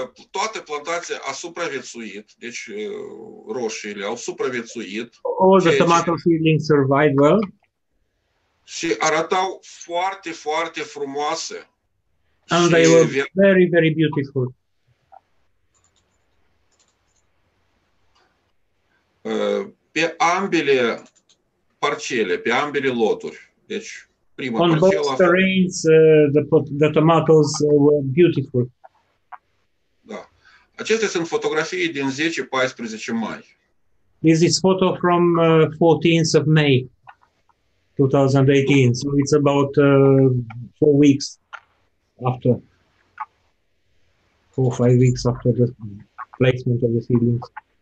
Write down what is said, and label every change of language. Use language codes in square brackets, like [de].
[ro] toată plantația a supraviețuit, deci roșiile au supraviețuit. [en] All the tomato seedlings survived well. [ro] Și arătau foarte, foarte frumoase. [en] And they were very, very beautiful. [ro] Pe ambele parcele, pe ambele loturi. Deci, prima [en] on both terrains, the tomatoes were beautiful. [ro] Da. Acestea sunt fotografii din 10-14 mai. [en] This is photo from 14th of May, 2018. So it's about 4 weeks after, 4 or 5 weeks after the placement of the seedlings.